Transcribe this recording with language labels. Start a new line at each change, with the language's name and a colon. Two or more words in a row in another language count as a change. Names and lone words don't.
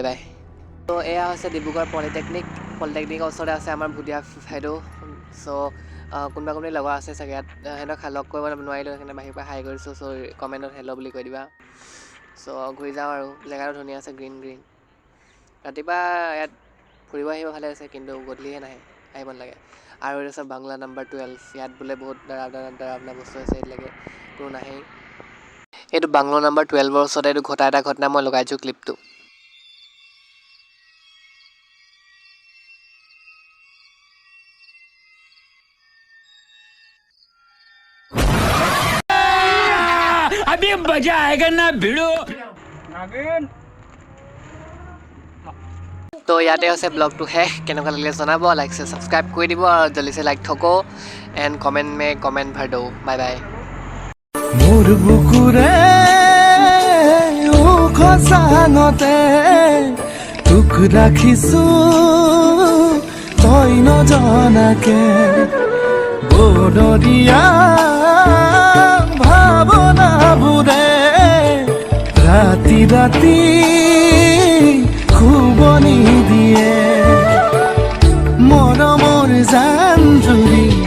Assamese: বাই তো এয়া হৈছে ডিব্ৰুগড় পলিটেকনিকৰ ওচৰতে আছে আমাৰ ভুটীয়া ঠাইটো চ' কোনোবা লগৰ আছে চাগে ইয়াত সিহঁতক লগ কৰিব নোৱাৰিলোঁ সেইকাৰণে বাহিৰৰ পৰা হাই কৰিছোঁ চ' কমেণ্টত হেল্ল' বুলি কৈ দিবা চ' ঘূৰি যাওঁ আৰু জেগাটো ধুনীয়া আছে গ্ৰীণ ৰাতিপুৱা ইয়াত ফুৰিব আহিব ভালে আছে কিন্তু গধূলিহে নাহে আহিব নালাগে আৰু এইটো আছে বাংলা নাম্বাৰ 12 ইয়াত বোলে বহুত ডৰাৱনা বস্তু আছে এইবিলাকে কোনো নাহেই এইটো বাংলা নাম্বাৰ 12ৰ ওচৰতে এইটো এটা ঘটনা মই লগাইছোঁ ক্লিপটো
Hindi: अभी मजा आएगा ना भिड़ो
Assamese: তো ইয়াতে আছে ব্লগটো শেষ কেনেকুৱা লাগিলে জনাব
English: like subscribe
Assamese: কৰি দিব আৰু
Hindi: जल्दी से लाइक ठोको एंड कमेंट भर दो
English: bye bye
Assamese: মোৰ বুকুৰে খচাঙতে তোক ৰাখিছো তই নজনাকে বনৰীয়া ভাৱনাবোৰে ৰাতি খুবনি দিয়ে মৰমৰ জান জুৰি